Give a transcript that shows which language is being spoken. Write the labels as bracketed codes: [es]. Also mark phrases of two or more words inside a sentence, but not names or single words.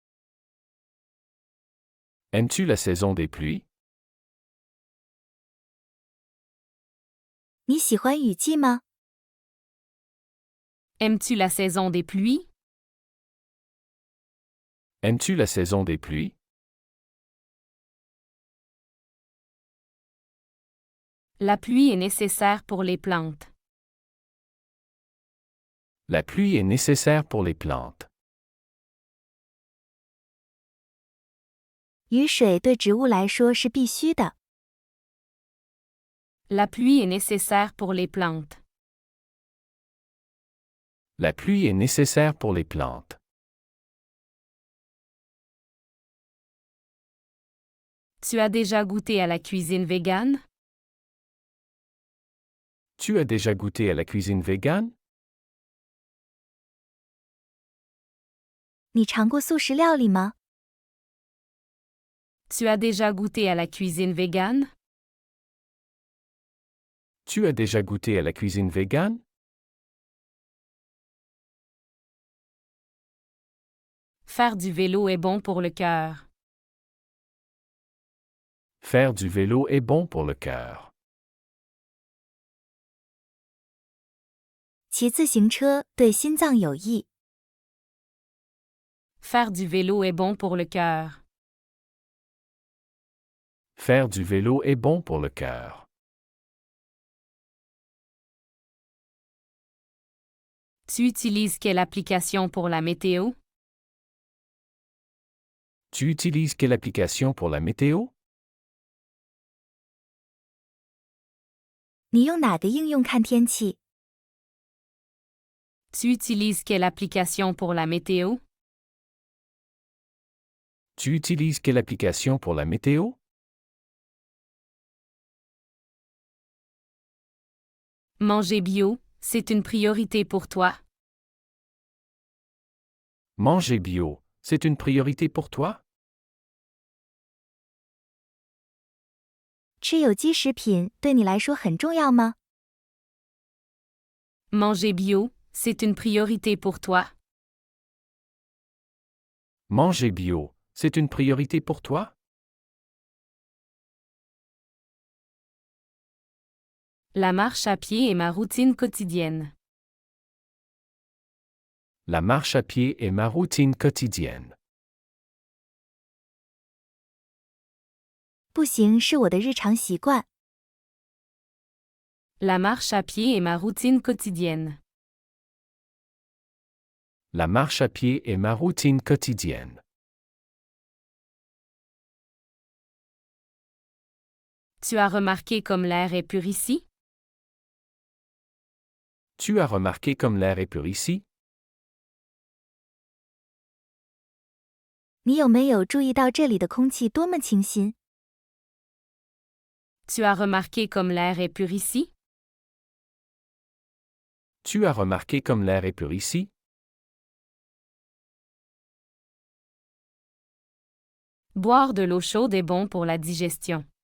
[fr] Aimes-tu la saison des pluies? [zh] 你喜欢雨季吗？ [fr] Aimes-tu la saison des pluies? Aimes-tu la saison des pluies? La pluie est nécessaire pour les plantes. La pluie est nécessaire pour les plantes. [zh] 雨水对植物来说是必须的。 [fr] La pluie est nécessaire pour les plantes. La pluie est nécessaire pour les plantes. Tu as déjà goûté à la cuisine végane? Tu as déjà goûté à la cuisine végane? [zh] 你尝过素食料理吗？ [fr] Tu as déjà goûté à la cuisine végane? Tu as déjà goûté à la cuisine végane? Faire du vélo est bon pour le cœur. Faire du vélo est bon pour le cœur. [zh] 骑自行车对心脏有益。 [fr] Faire du vélo est bon pour le cœur. Faire du vélo est bon pour le cœur. Tu utilises quelle application pour la météo? Tu utilises quelle application pour la météo? [zh] 你用哪个应用看天气？ [fr] Tu utilises quelle application pour la météo? Tu utilises quelle application pour la météo? Manger bio, c'est une priorité pour toi. Manger bio, c'est une priorité pour toi? [zh] 吃有机食品对你来说很重要吗？ [fr] Manger bio, c'est une priorité pour toi. Manger bio, c'est une priorité pour toi? La marche à pied est ma routine quotidienne. La marche à pied est ma routine quotidienne. [zh] 步行是我的日常习惯。 [fr] La marche à pied est ma routine quotidienne. La marche à pied est ma routine quotidienne. Tu as remarqué comme l'air est pur ici? Tu as remarqué comme l'air est pur ici? [zh] 你有没有注意到这里的空气多么清新？ [fr] Tu as remarqué comme l'air est pur ici? Tu as remarqué comme l'air est pur ici? Boire de l'eau chaude est bon pour la digestion.